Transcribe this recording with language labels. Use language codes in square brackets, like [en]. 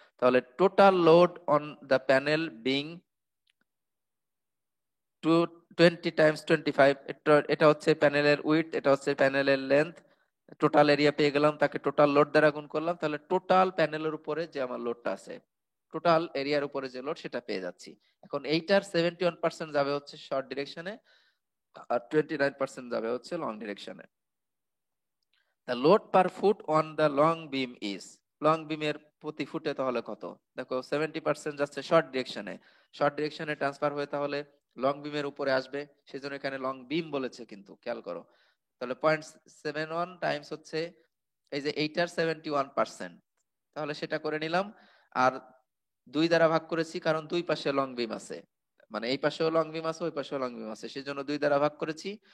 [bn] তাহলে [en] total load on the panel being to [bn] 20 Times 25, এটা হচ্ছে প্যানেলের উইডথ, এটা হচ্ছে প্যানেলের লেন্থ, টোটাল এরিয়া পেয়ে গেলাম, তাকে টোটাল লোড দ্বারা গুণ করলাম, তাহলে টোটাল প্যানেলের উপরে যে আমার লোডটা আছে, টোটাল এরিয়ার উপরে যে লোড সেটা পেয়ে যাচ্ছি। এখন এইটার 71% যাবে হচ্ছে শর্ট ডিরেকশনে, আর 29% যাবে হচ্ছে long ডিরেকশনে। [en] The load per foot on the long beam is, [bn] long বিমের প্রতি ফুটে তাহলে কত? দেখো 70% যাচ্ছে শর্ট ডিরেকশনে, শর্ট ডিরেকশনে ট্রান্সফার হয়ে তাহলে লং বিমের উপরে আসবে, সেজন্য এখানে লং বিম বলেছে, কিন্তু খেয়াল করো। তাহলে 0.71 টাইমস হচ্ছে এই যে এইটার 71%, তাহলে সেটা করে নিলাম। আর 2 দ্বারা ভাগ করেছি, কারণ দুই পাশে লং বিম আছে, মানে এই পাশেও লং বিম আছে ওই পাশেও লং বিম আছে, সেজন্য 2 দ্বারা ভাগ করেছি।